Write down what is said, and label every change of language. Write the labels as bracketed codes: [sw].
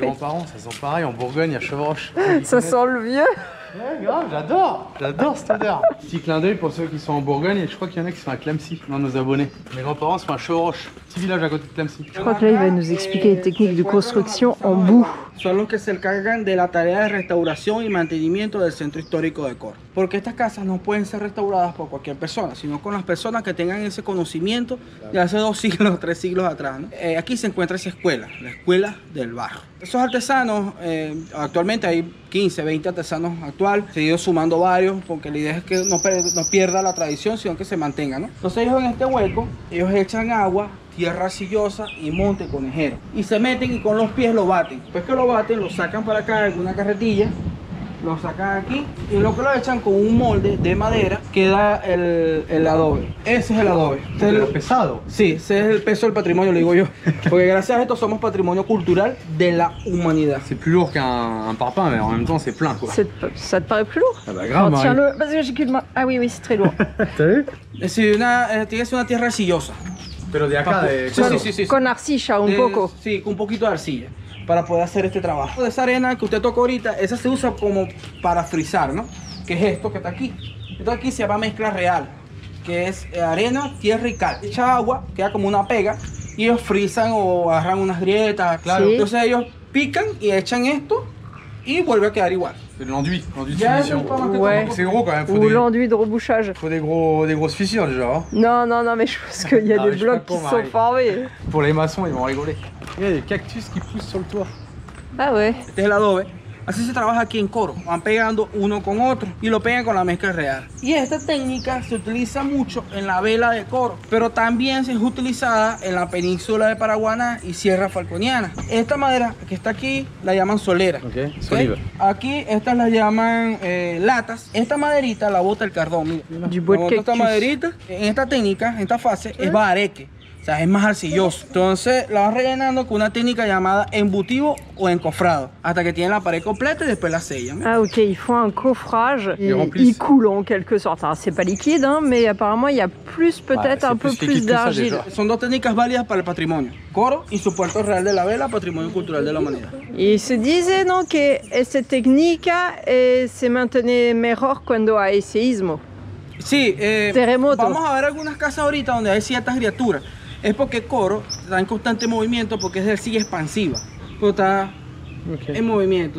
[fr] Mes grands-parents, ça sent pareil. En Bourgogne, à Chevroche. Ça sent le vieux. Ouais, grave, j'adore cette odeur. Petit clin d'œil pour ceux qui sont en Bourgogne, et je crois qu'il y en a qui sont à Clamecy, dans nos abonnés. Mes grands-parents sont à Chevroche, petit village à côté de Clamecy. Je crois que là, il va nous expliquer les techniques de construction en boue. [es] Son los que se encargan de la tarea de restauración y mantenimiento del centro histórico de Coro. Porque estas casas no pueden ser restauradas por cualquier persona, sino con las personas que tengan ese conocimiento de hace 2 siglos, 3 siglos atrás, ¿no? Aquí se encuentra esa escuela, la escuela del barro. Esos artesanos, actualmente hay 15, 20 artesanos actuales, se han ido sumando varios, porque la idea es que no pierda la tradición, sino que se mantenga, ¿no? Entonces ellos en este hueco, ellos echan agua, tierra arcillosa y monte conejero. Y se meten y con los pies lo baten. Después que lo baten, lo sacan para acá en una carretilla, lo sacan aquí y lo que lo echan con un molde de madera queda el adobe. Ese es el adobe. ¿Es el pesado? Sí, ese es el peso del patrimonio, le digo yo. Porque gracias a esto somos patrimonio cultural de la humanidad. [fr] C'est plus lourd qu'un parpaing, mais en même temps, c'est plein quoi. Ça te paraît plus lourd? Ah bah grave, tiens-le, parce que j'ai qu'une main. Ah oui, c'est très lourd. T'as vu? [es] Tiene que ser una tierra arcillosa. Pero de acá, de... Sí. Con arcilla un poco. Sí, con un poquito de arcilla para poder hacer este trabajo. Esa arena que usted tocó ahorita, esa se usa como para frizar, ¿no? Que es esto que está aquí. Esto aquí se llama mezcla real, que es arena, tierra y cal. Echa agua, queda como una pega y ellos frizan o agarran unas grietas, claro. Sí. Entonces ellos pican y echan esto y vuelve a quedar igual. [fr] C'est de l'enduit de finition. Ouais. C'est gros quand même. Ou l'enduit de rebouchage. Faut des grosses fissures déjà. Hein. Non, mais je pense qu'il y a des blocs qui sont formés. Pour les maçons, ils vont rigoler. Il y a des cactus qui poussent sur le toit. Ah ouais. [es] Este es el adobe. Así se trabaja aquí en Coro. Van pegando uno con otro y lo pegan con la mezcla real. Y esta técnica se utiliza mucho en la vela de Coro, pero también se es utilizada en la península de Paraguaná y Sierra Falconiana. Esta madera que está aquí la llaman solera. Ok, soliva. Aquí estas las llaman latas. Esta maderita la bota el cardón. Mira. [fr] Du bois de [es] Esta [fr] cactus. [es] maderita, en esta técnica, en esta fase, es bareque. O sea, es más arcilloso. Entonces la vas rellenando con una técnica llamada embutido o encofrado, hasta que tienen la pared completa y después la sellan. [fr] Ah ok, ils font un coffrage, il coule en quelque sorte. Alors c'est pas liquide, hein, mais apparemment il y a plus peut-être un peu plus d'argile. [es] Son dos técnicas válidas para el patrimonio. Coro y su puerto real de la vela, patrimonio cultural de la humanidad. Y se dice, ¿no?, que esta técnica se mantiene mejor cuando hay seísmo. Sí, terremoto. Vamos a ver algunas casas ahorita donde hay ciertas criaturas. Es porque Coro está en constante movimiento porque es de arcilla expansiva, pero está en movimiento.